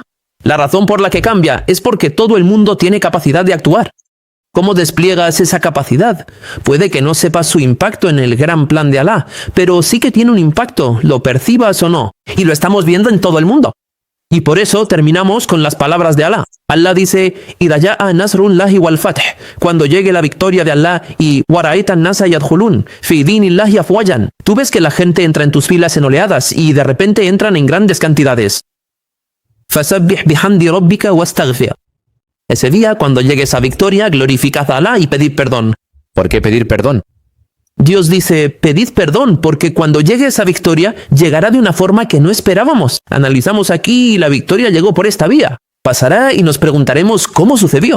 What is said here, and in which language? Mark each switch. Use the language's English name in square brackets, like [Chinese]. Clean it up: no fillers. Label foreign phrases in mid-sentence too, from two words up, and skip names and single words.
[Spanish] La razón por la que cambia es porque todo el mundo tiene capacidad de actuar. ¿Cómo despliegas esa capacidad? Puede que no sepas su impacto en el gran plan de Alá, pero sí que tiene un impacto, lo percibas o no. Y lo estamos viendo en todo el mundo. Y por eso terminamos con las palabras de Alá. Alá dice, [Arabic] "إذا جاء نصر الله والفتح", [Spanish] cuando llegue la victoria de Alá y [Arabic] "ورأيت الناس يدخلون في دين الله أفواجا", [Spanish] tú ves que la gente entra en tus filas en oleadas y de repente entran en grandes cantidades. [Arabic] فسبح بحمد ربك واستغفر. [Spanish] Ese día, cuando llegue esa victoria, glorificad a Alá y pedid perdón. ¿Por qué pedir perdón? Dios dice, pedid perdón, porque cuando llegue esa victoria, llegará de una forma que no esperábamos. Analizamos aquí y la victoria llegó por esta vía. Pasará y nos preguntaremos cómo sucedió.